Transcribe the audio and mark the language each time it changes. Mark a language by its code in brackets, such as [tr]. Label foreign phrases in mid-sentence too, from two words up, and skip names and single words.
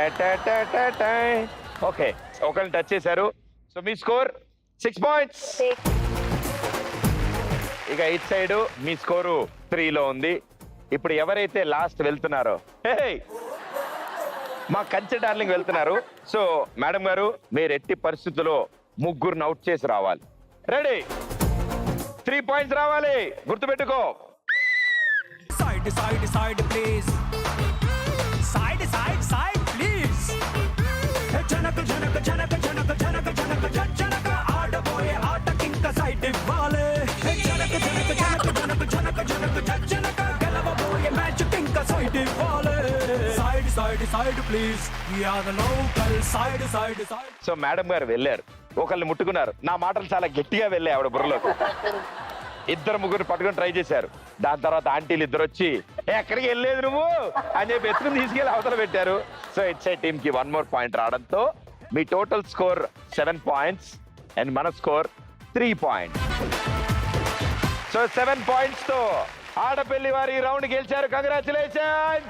[te] ఓకే ఒకరిని టచ్ చేశారు సో మీ [en] score 6 points [te] ఇక ఇట్ సైడ్ మీ స్కోరు 3 లో ఉంది ఇప్పుడు ఎవరైతే లాస్ట్ వెళ్తున్నారో మా కంచె డార్లింగ్ వెళ్తున్నారు సో మేడం గారు మీరు ఎట్టి పరిస్థితుల్లో ముగ్గురుని అవుట్ చేసి రావాలి రెడీ 3 పాయింట్స్ రావాలి గుర్తుపెట్టుకో [en] Side, side, side, please. Side, side, side, please. [te] Janaka, janaka, janaka, janaka, janaka, janaka, janaka, ఆడబోయే ఆటకింక సైడ్ ఇవ్వాలి. Janaka, janaka, janaka, janaka, janaka, janaka, janaka, గెలవబోయే మ్యాచ్ కింక సైడ్ ఇవ్వాలి. [en] Side, side, side, please. We are the local side, side, side. [te] సో మేడం గారు వెళ్ళారు ఒకళ్ళని ముట్టుకున్నారు నా మాటలు చాలా గట్టిగా వెళ్ళాయి ఆవిడ బుర్రలోకి ఇద్దరు ముగ్గురు పట్టుకొని ట్రై చేశారు దాని తర్వాత ఆంటీలు ఇద్దరు వచ్చి ఎక్కడికి వెళ్ళలేదు నువ్వు అని చెప్పి ఎత్తుకుని తీసుకెళ్ళి అవతల పెట్టారు [en] so it's a team [te] కి [en] 1 more point [te] రావడంతో మీ [en] total score 7 points and [te] మన [en] score 3 points so 7 points [te] తో ఆడపల్లి వారి రౌండ్ గెలిచారు కంగ్రాచులేషన్స్